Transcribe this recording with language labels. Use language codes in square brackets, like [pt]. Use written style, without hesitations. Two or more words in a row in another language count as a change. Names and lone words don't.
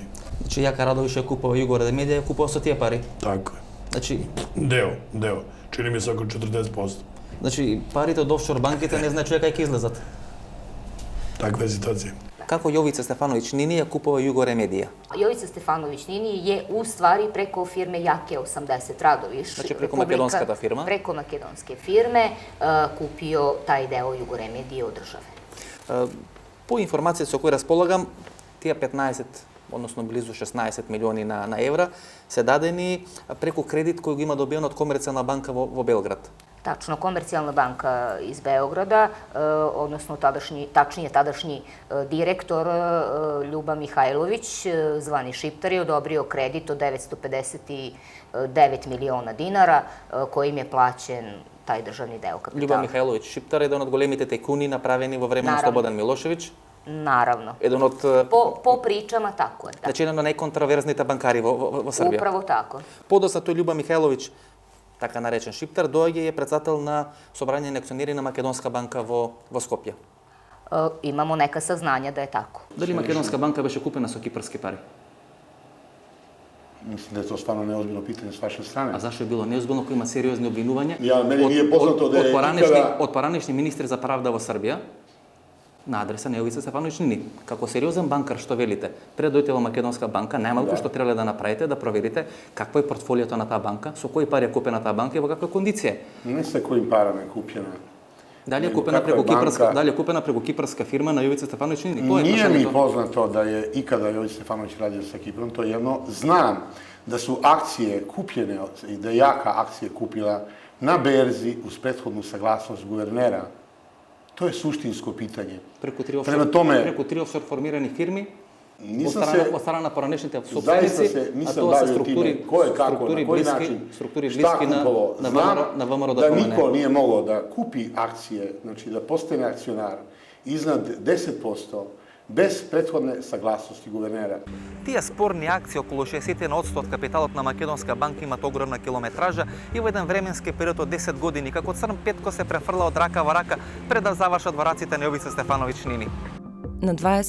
[mk] Значи, Јака Радовиш ја купува Југоре Медија, ја купува со тие пари? Така е. Значи, Дел. Чини ми се околу 40%. Значи, парите од офшор банките не значи кај ќе излезат. Таква е ситуација. Како Јовица Стефановиќ Нини ја купува Југоре Медија? [sr] Јовица Стефановиќ Нини je u stvari preko firme Jake 80 Radoviš. [mk] Значи преко македонската фирма? [sr] Preko makedonske firme kupio taj deo Jugore Medije od države. [mk] По информација со кои располагам, тие 15, односно близу 16 милиони на евра се дадени преку кредит кој го има добиен од Комерцијална банка во Белград. [sr] Tačno, Komercijalna banka iz Beograda, odnosno tadašnji direktor Ljuba Mihajlović, zvani Šiptar, je odobrio kredit od 959 miliona dinara, kojim je plaćen taj državni deo kapitala. [mk] Ljuba Mihajlović Šiptar [sr] je jedan od [mk] големите тајкуни направени во време на Слободан Милошевиć. [sr] Naravno. Jedan od... Po pričama, tako je. [mk] Znači, [sr] jedan od [mk] најконтраверзните банкари во Србија. [sr] Upravo tako. [mk] Подоцна тој Ljuba Mihajlović, така наречен Шиптар, доаѓа и е председател на собрање на акционери на Македонска банка во Скопје. [sr] Imamo neka saznanja da je tako. [mk] Дали Македонска банка беше купена со кипарски пари? Мислам да е тоа стварно неозбилно питање с ваша страна. А зашто е било неозбилно кој има сериозни обвинувања? Мене не е познато да е од поранешни министри за правда во Србија на адреса на Јовица Стефановиќ Нини. Како сериозен банкар, што велите, пред дојдете во Македонска банка, најмалку што требале да направите, да проверите какво е портфолиото на таа банка, со кои пари е купена таа банка и во каква кондиција. Не се кои парами е купена. Дали е купена преку кипарска фирма на Јовица Стефановиќ Нини? [sr] Nije mi poznato da je ikada Jovica Stefanović radio sa Kiprom, to je jedno. Znam da su akcije kupljene i da je Jaka akcije kupila na berzi uz prethodnu saglasnost guvernera. To je suštinsko pitanje. [mk] Преку три офшор формирани фирми, од страна на поранешните собственици, а тоа се структури блиски на ВМРО да [sr] промене. Да нико nije mogao da kupi akcije, znači da postane akcionar iznad 10%, без претходне saglasnosti гувернера. [mk] Тие спорни акции околу 60% од капиталот на Македонска банка имаат огромна километража и во еден временски период од 10 години, како црн петко се префрла од рака во рака пред да завршат во раците на Јовица Стефановиќ Нини.